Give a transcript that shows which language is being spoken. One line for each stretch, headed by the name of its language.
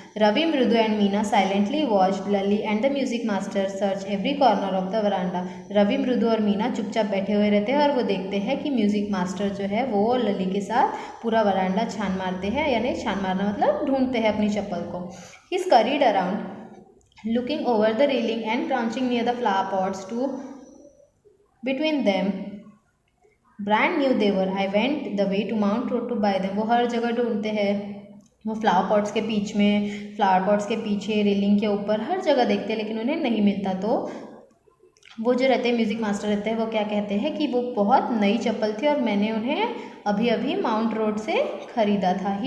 English: Ravi, Mridu and Meena silently watched Lali and the music master search every corner of the veranda.
Hindi: रवि, मृदु और मीना चुपचाप बैठे हुए रहते हैं और वो देखते हैं कि म्यूजिक मास्टर जो है वो लली के साथ पूरा वरांडा छान मारते हैं, यानी छान मारना मतलब ढूंढते हैं अपनी चप्पल को।
English: He scurried around looking over the railing and crouching near the flower pots to between them. Brand new they were. I went the way to Mount Road to buy them.
Hindi: वो हर जगह ढूंढते हैं, वो फ्लावर पॉट्स के बीच में, फ्लावर पॉट्स के पीछे, railing के ऊपर, हर जगह देखते हैं लेकिन उन्हें नहीं मिलता। तो वो जो रहते हैं म्यूज़िक मास्टर रहते हैं, वो क्या कहते हैं कि वो बहुत नई चप्पल थी और मैंने उन्हें अभी अभी माउंट रोड से ख़रीदा था।